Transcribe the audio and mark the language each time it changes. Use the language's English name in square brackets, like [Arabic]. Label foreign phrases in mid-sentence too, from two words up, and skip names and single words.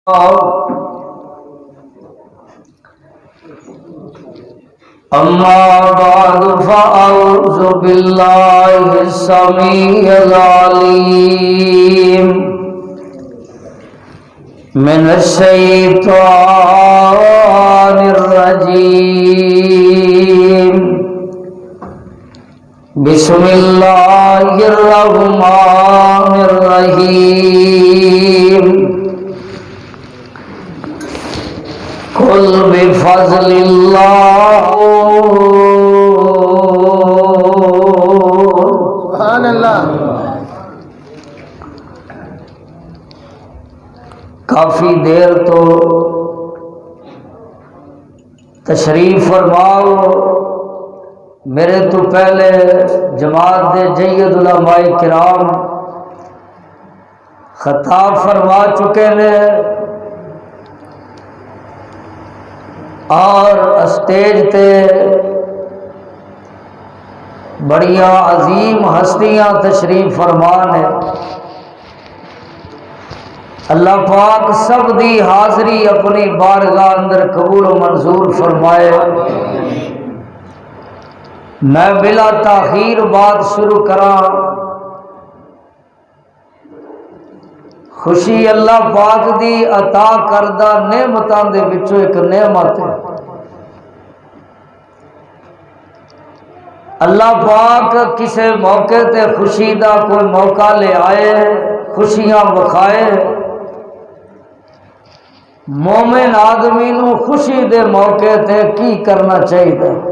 [Arabic] أما بعد فأعوذ بالله السميع العليم من الشيطان الرجيم بسم الله الرحمن الرحيم قل بفضل الله سبحان اللہ۔ [Punjabi] کافی دیر تو تشریف فرماؤ، میرے تو پہلے جماعت دے جید علماء کرام خطاب فرما چکے نے اور اسٹیج تے بڑیاں عظیم ہستیاں تشریف فرمان ہے۔ اللہ پاک سب دی حاضری اپنی بارگاہ اندر قبول و منظور فرمائے۔ میں بلا تاخیر بات شروع کراں۔ خوشی اللہ پاک دی عطا کردہ نعمتاں دے وچوں ایک نعمت ہے۔ اللہ پاک کسے موقع تے خوشی دا کوئی موقع لے آئے، خوشیاں بخائے۔ مومن آدمی نو خوشی دے موقع تے کی کرنا چاہیے؟